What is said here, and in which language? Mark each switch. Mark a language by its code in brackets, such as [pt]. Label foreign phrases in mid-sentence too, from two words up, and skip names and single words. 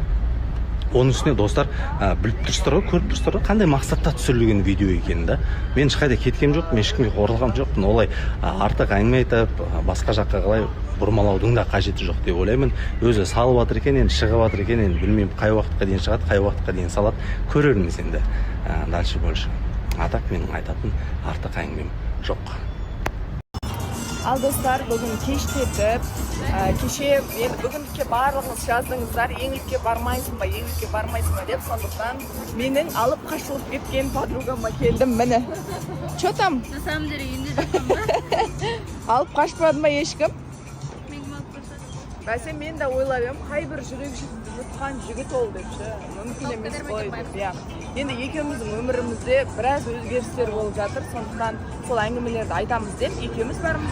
[kk] Оның үстіне достар біліп тұрсыздар ғой, көріп тұрсыздар ғой, қандай мақсатта түсірілген видео екенін да. Мен ешқайда кеткем жоқ, мен ешкімге қорылған жоқпын. Олай артық әңгіме айтып, басқа жаққа қалай бұрмалаудың да қажеті жоқ деп ойлаймын. Өзі салып жатыр екен, енді шығып жатыр екен, енді білмеймін қай уақытқа дейін шығады, қай уақытқа дейін салады, көрерміз енді. [ru] Дальше больше. А так [kk] менің айтатын артық әңгімем жоқ. Ал достар, бүгін кештетіп, кеше енді бүгіндікке барлығыңыз жаздыңыздар, еңлікке бармайсың ба деп, сондықтан менің алып қашылып кеткен подругама келдім, міне. [ru] Чо там? На самом деле, [kk] енді жатқан ба? Алып қашпады ма ешкім? Мен алып қашады. Бәсе мен де ойлап ем, қай бір жүрек жұтқан жігіт ол депші. Мүмкін емес қой деп, иә. Енді екеуміздің өмірімізде біраз өзгерістер болып жатыр, сондықтан сол әңгімелерді айтамыз деп, екеуміз бармыз.